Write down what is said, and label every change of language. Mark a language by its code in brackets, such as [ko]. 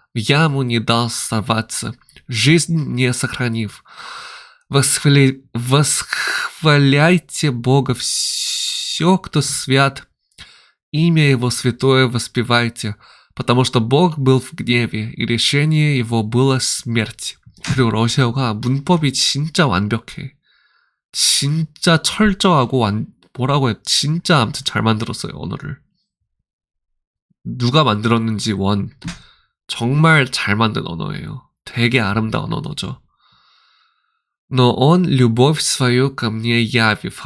[ru] яму не дал сорваться, жизнь не сохранив. Восхваляйте Бога все, кто свят, имя Его святое воспевайте, потому что Бог был в гневе, и решение Его было смерть. [ko] 그리고 러시아가 문법이 진짜 완벽해. 진짜 철저하고 뭐라고 해? 진짜 아무튼 잘 만들었어요, 언어를. 누가 만들었는지 정말 잘 만든 언어예요. 되게 아름다운 언어죠. [ru] Но он любовь свою ко мне явив.